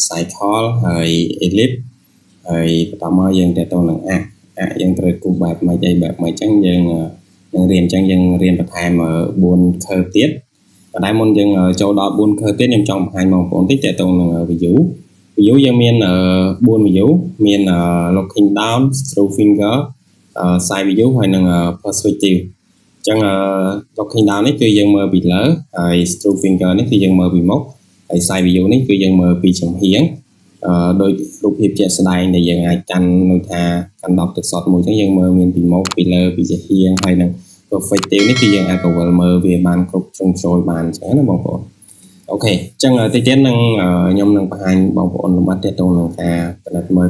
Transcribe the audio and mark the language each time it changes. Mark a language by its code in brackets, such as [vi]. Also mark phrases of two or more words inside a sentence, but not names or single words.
[km] cycle ហើយ ellipse ហើយបន្តមកយើងទាក់ទងនឹង arc យើងត្រូវគូសបែបម៉េចអីបែបម៉េចអញ្ចឹងយើងនឹងរៀន អញ្ចឹងយើងរៀនបន្ថែម4 curve ទៀតប៉ុន្តែមុនយើងចូលដល់4 curve ទៀតខ្ញុំចង់បង្ហាញបងប្អូនតិចទាក់ទងនឹង view យើងមាន4 view មាន [en] looking down through finger side view [km] ហើយនឹង perspective អញ្ចឹង [en] looking down [km] នេះគឺយើងមើលពីលើហើយ [en] through finger [km] នេះគឺយើងមើលពីមុខហើយ [en] side view [km] នេះគឺយើងមើលពីចំហៀងដោយរូប ភាពជាក់ស្ដែងដែលយើងអាចកាន់នោះថាកាន់ដបទឹកសុទ្ធមួយអញ្ចឹងយើងមើលមានពីមុខពីលើពីចំហៀងហើយនឹង perspective នេះគឺយើងអាចកវល់មើលវាបានគ្រប់ជ្រុងជ្រោយបានអញ្ចឹងណាបងប្អូនអូខេអញ្ចឹងតិចទៀតនឹងខ្ញុំនឹងបង្ហាញបងប្អូនលំអិតទាក់ទងនឹងការផលិតមើល